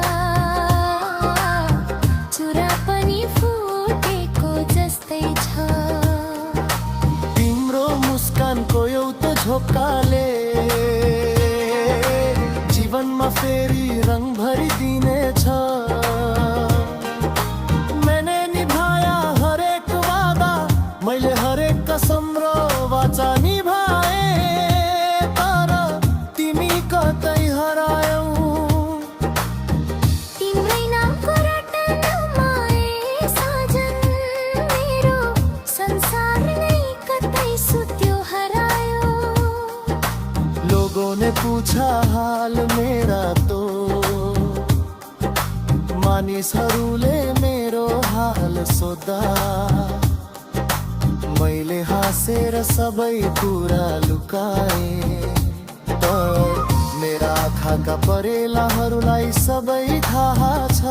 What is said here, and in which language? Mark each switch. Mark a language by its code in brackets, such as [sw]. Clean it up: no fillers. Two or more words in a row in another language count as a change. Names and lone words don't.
[ne] चुरा पनि फुटेको जस्तै छ। तिम्रो मुस्कानको एउटा झोक्काले जीवनमा फेरि रङ भरिदिनेछ। [hi] मैंने निभाया हरेक वादा, [ne] मैले हरेक कसम र वाचा निभाए, तर तिमी कतै हरायौ। तिम्रै नामको रटनमा साजन, मेरो संसार नै कतै सुत्यो हरायो। [hi] लोगों ने पूछा हाल मेरा तो, [ne] मानिसहरूले मेरो हाल सोधा। मैले हाँसेर सबै कुरा लुकाए, तर मेरा आँखाका परेलाहरूलाई सबै थाहा छ।